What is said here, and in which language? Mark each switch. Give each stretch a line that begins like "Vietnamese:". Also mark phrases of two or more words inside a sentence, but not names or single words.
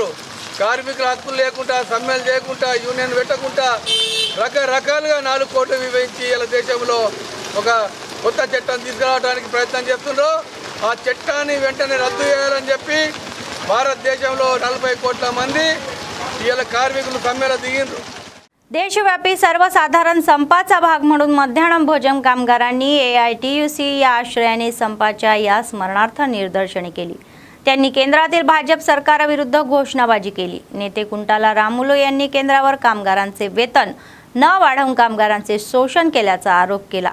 Telugu: కార్మికుల హక్కులు లేకుండా, సమ్మెలు చేయకుండా, యూనియన్ పెట్టకుండా రకరకాలుగా 4 కోట్లు విభజించి ఇలా దేశంలో ఒక కొత్త చట్టం తీసుకురావడానికి ప్రయత్నం చేస్తున్నారు. ఆ చట్టాన్ని వెంటనే రద్దు చేయాలని చెప్పి భారతదేశంలో 40 కోట్ల మంది ఇలా కార్మికులు సమ్మెలో దిగిండ్రు.
Marathi: देशव्यापी सर्वसाधारण संपाचा भाग म्हणून मध्याह्न भोजन कामगारांनी AITUC या आश्रयाने संपाच्या या स्मरणार्थ निदर्शने केली. त्यांनी केंद्रातील भाजप सरकारविरुद्ध घोषणाबाजी केली. नेते कुंटाला रामुलो यांनी केंद्रावर कामगारांचे वेतन न वाढवून कामगारांचे शोषण केल्याचा आरोप केला.